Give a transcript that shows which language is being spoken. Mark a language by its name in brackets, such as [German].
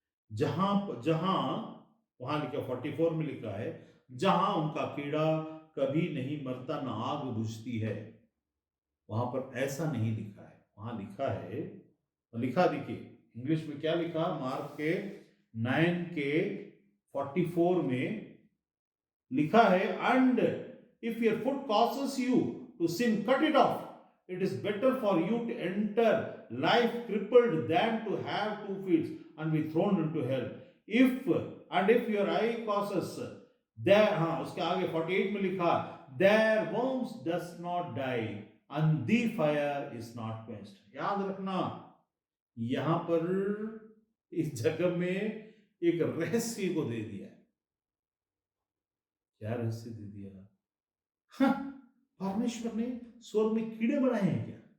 [Hindi] जहां जहां वहां लिखा 44 में लिखा है, जहां उनका कीड़ा कभी नहीं मरता ना आग बुझती है, वहां पर ऐसा नहीं लिखा है। वहां लिखा है, लिखा देखिए इंग्लिश में क्या लिखा, मार्क के 9 के 44 में लिखा है, [English] And if your foot causes you to sin, cut it off. It is better for you to enter life crippled than to have 2 feet and be thrown into hell. If your eye causes, there, [Hindi] हाँ उसके आगे 48 में लिखा, [English] their worms does not die and the fire is not quenched. [Hindi] याद रखना, यहां पर इस जगह में एक रहस्य को दे दिया है। क्या रहस्य दे दिया? हाँ, परमेश्वर ने स्वर्ग में कीड़े बनाए हैं क्या?